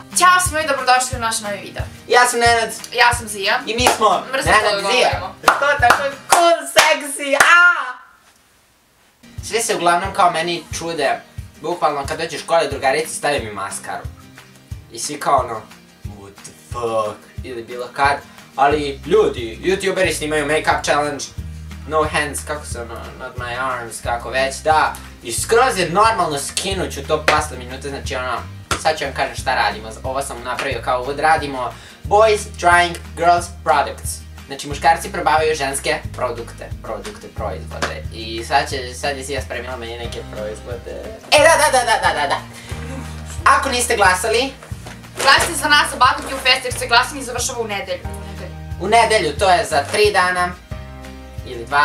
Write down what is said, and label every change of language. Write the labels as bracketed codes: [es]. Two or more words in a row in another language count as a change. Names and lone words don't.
[sr] Ćao svima i dobrodošli u naš novi video. Ja sam Nenad. Ja sam Zija. I mi smo Mrzim to da Nenad i Zija. govorimo. To je tako cool, seksi, aaa! Svi se uglavnom kao meni čude, bukvalno kad dođe u škole drugarici stavim mi maskaru. I svi kao ono, [en] what the fuck, [sr] ili bilo kad. Ali ljudi, youtuberi snimaju [en] make-up challenge, no hands, [sr] kako se ono, [en] not my arms, [sr] kako već, da. I skroz je normalno skinut ću to posle minute, znači ono, sad ću vam kažem šta radimo. Ovo sam napravio kao uvod, radimo [en] boys trying girls products. [sr] Znači muškarci probavaju ženske proizvode. I sad je Sija spremila meni neke proizvode. Da. Ako niste glasali, Glasite za nas za Barbecue Fest jer se glasanje završava u nedelju. u nedelju, to je za 3 dana, ili 2.